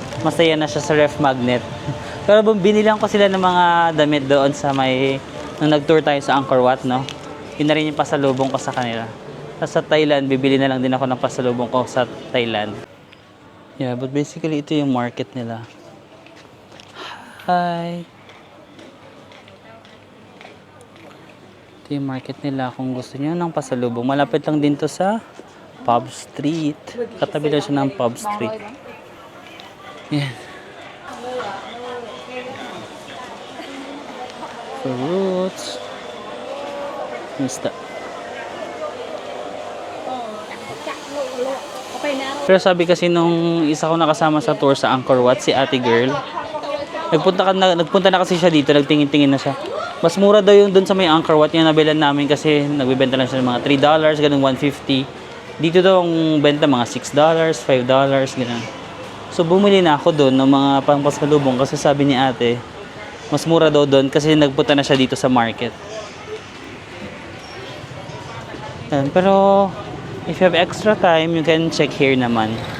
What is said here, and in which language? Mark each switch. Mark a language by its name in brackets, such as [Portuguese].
[Filipino] Masaya na siya sa ref magnet. Pero binilang ko sila ng mga damit doon sa nung nag-tour tayo sa Angkor Wat, no? Yun na rin yung pasalubong ko sa kanila. Tapos sa Thailand, bibili na lang din ako ng pasalubong ko sa Thailand. [English] Yeah, but basically [Filipino] ito yung market nila. [English] Hi! [Filipino] Ito yung market nila kung gusto niyo ng pasalubong. Malapit lang din to sa Pub Street. Katabi lang siya ng Pub Street. Yan. [English] Fruits. Mista. [Filipino] Pero sabi kasi nung isa ko nakasama sa tour sa Angkor Wat, si ate girl, nagpunta na kasi siya dito, nagtingin-tingin na siya. Mas mura daw yung dun sa may Angkor Wat, yung nabilan namin kasi nagbibenta lang siya ng mga $3, ganun $150. Dito daw ang benta mga $6, $5, ganun. So bumili na ako doon ng mga pangpasalubong kasi sabi ni ate, mas mura daw doon kasi nagpunta na siya dito sa market. [English] Pero if you have extra time, you can check here naman.